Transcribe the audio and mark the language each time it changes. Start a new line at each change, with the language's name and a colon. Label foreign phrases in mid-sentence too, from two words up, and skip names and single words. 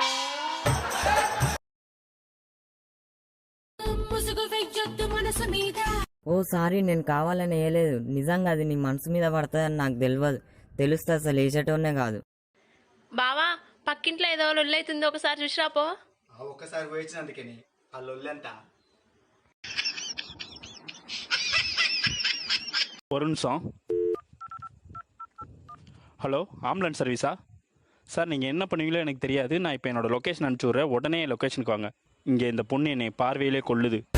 Telugu: ఓ సారీ, నేను కావాలని వేయలేదు. నిజంగా అది నీ మనసు మీద పడుతుందని నాకు తెలియదు. తెలుస్తే అసలు వేసేటోనే కాదు. బావా, పక్కింట్లో ఏదో లొల్లైతుందో ఒకసారి చూసిరాపో. ఒక్కసారి పోయించినందుకే ఆ లొల్లంతా.
Tamil: ஒரு நிமிஷம். ஹலோ,
English: ambulance service?
Tamil: சார், நீங்கள் என்ன பண்ணுவீங்களோ எனக்கு தெரியாது. நான் இப்போ என்னோட லொக்கேஷன் அனுப்பிச்சி விட்றேன், உடனே லொக்கேஷனுக்கு வாங்க. இங்கே இந்த பொண்ணு என்னை பார்வையிலே கொள்ளுது.